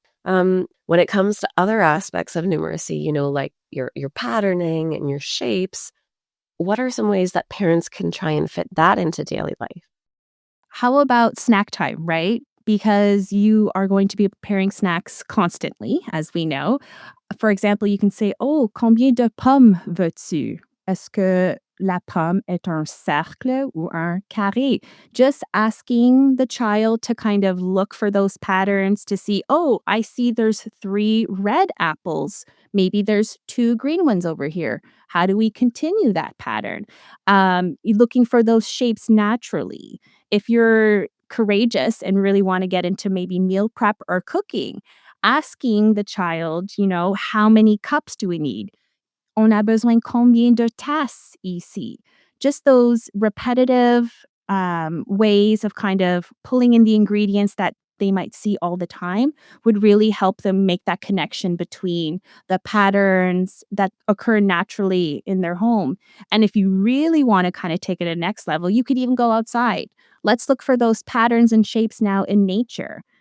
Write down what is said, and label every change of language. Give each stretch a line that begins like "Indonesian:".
English: When it comes to other aspects of numeracy, like your patterning and your shapes, what are some ways that parents can try and fit that into daily life? How about snack time, right? Because you are going to be preparing snacks constantly, as we know. For example, you can say, oh,
French: combien de pommes veux-tu? Est-ce que la pomme est un cercle ou un carré?
English: Just asking the child to kind of look for those patterns to see, oh, I see there's 3 red apples. Maybe there's 2 green ones over here. How do we continue that pattern? Looking for those shapes naturally. If you're courageous and really want to get into maybe meal prep or cooking, asking the child, how many cups do we need?
French: On a besoin combien de tasses ici?
English: Just those repetitive ways of kind of pulling in the ingredients that they might see all the time would really help them make that connection between the patterns that occur naturally in their home. And if you really want to kind of take it to the next level, you could even go outside. Let's look for those patterns and shapes now in nature.